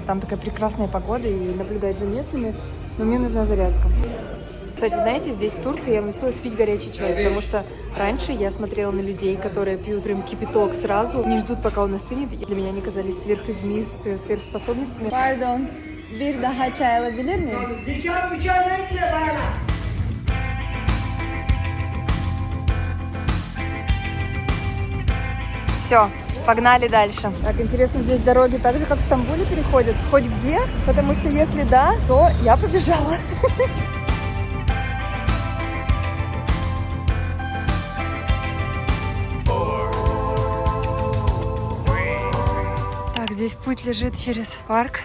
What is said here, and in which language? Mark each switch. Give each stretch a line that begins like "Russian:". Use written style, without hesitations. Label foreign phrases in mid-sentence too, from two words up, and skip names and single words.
Russian: Там такая прекрасная погода и наблюдать за местными, но мне нужна зарядка. Кстати, знаете, здесь в Турции я научилась пить горячий чай, потому что раньше я смотрела на людей, которые пьют прям кипяток сразу, не ждут, пока он остынет. И для меня они казались сверхлюдьми с сверхспособностями.
Turkish: Pardon, bir daha çay alabilir miyim?
Russian: Все, погнали дальше. Так, интересно, здесь дороги так же, как в Стамбуле, переходят? Хоть где? Потому что если да, то я побежала. Так, здесь путь лежит через парк.